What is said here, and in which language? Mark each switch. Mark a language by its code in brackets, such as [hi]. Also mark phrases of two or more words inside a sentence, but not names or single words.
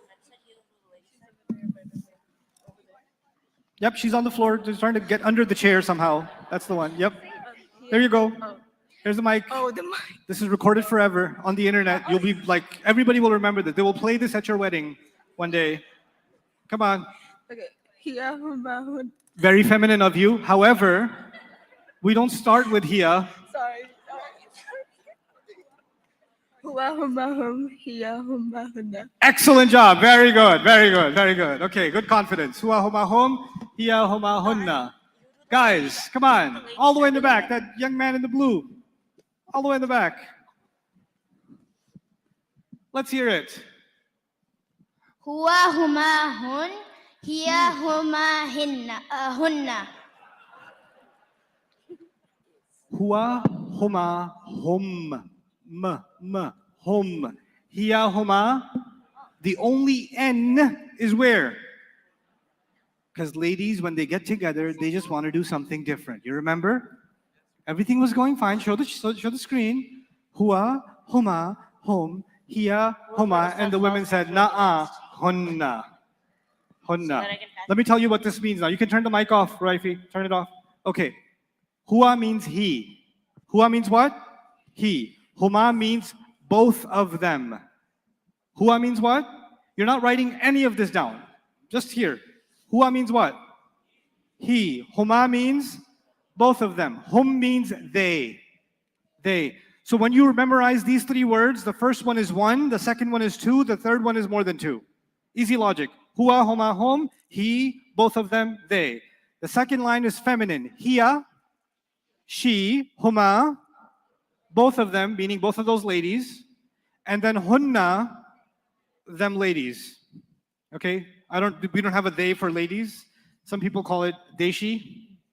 [en] Yep, she's on the floor, just trying to get under the chair somehow. That's the one. Yep. There you go. Here's the mic. Oh, the mic. This is recorded forever on the internet. You'll be like, everybody will remember this. They will play this at your wedding one day. Come on. Okay. [ar] Hiya, huma, hun. [en] Very feminine of you. However, we don't start with hiya. Sorry. [ar] Hua, huma, hum, hiya, huma, hunna. [en] Excellent job. Very good. Very good. Very good. Okay, good confidence. [ar] Hua huma hum, hiya huma hunna. [en] Guys, come on. All the way in the back. That young man in the blue. All the way in the back. Let's hear it. [ar] Hua huma hun, hiya huma hunna. Hua huma hum. Hum. Hiya huma. [en] The only N is where? Because ladies, when they get together, they just want to do something different. You remember? Everything was going fine. Show the screen. [ar] Hua, huma, hum, hiya, huma. [en] And the women said, na'a, hunna. [ar] Hunna. [en] Let me tell you what this means now. You can turn the mic off, Raifi. Turn it off. Okay. Hua means he. Hua means what? He. Huma means both of them. Hua means what? You're not writing any of this down. Just here. Hua means what? he. Huma means both of them. Hum means they. They. So when you memorize these three words, the first one is one, the second one is two, the third one is more than two. Easy logic. [ar] Huwa, huma, hum, [en] he, both of them, they. The second line is feminine. [ar] Hiya, [en] she, huma, both of them, meaning both of those ladies. And then [ar] hunna, [en] them ladies. Okay? We don't have a they for ladies. Some people call it deshi.